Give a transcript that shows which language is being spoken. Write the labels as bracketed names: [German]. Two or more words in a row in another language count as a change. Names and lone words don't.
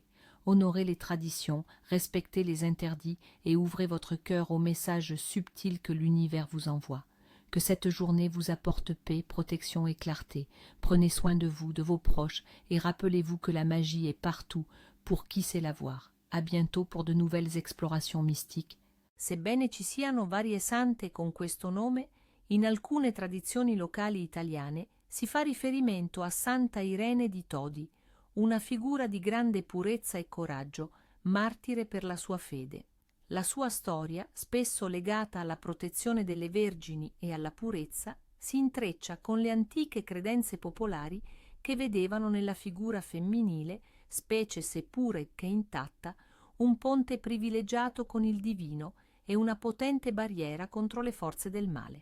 [French] Honorez les traditions, respectez les interdits et ouvrez votre cœur aux messages subtils que l'univers vous envoie. Que cette journée vous apporte paix, protection et clarté. Prenez soin de vous, de vos proches et rappelez-vous que la magie est partout pour chi sait la voir. À bientôt pour de nouvelles explorations mystiques. [Italian] Sebbene ci siano varie sante con questo nome, in alcune tradizioni locali italiane si fa riferimento a Santa Irene di Todi, una figura di grande purezza e coraggio, martire per la sua fede. La sua storia, spesso legata alla protezione delle vergini e alla purezza, si intreccia con le antiche credenze popolari che vedevano nella figura femminile, specie seppure che intatta, un ponte privilegiato con il divino e una potente barriera contro le forze del male.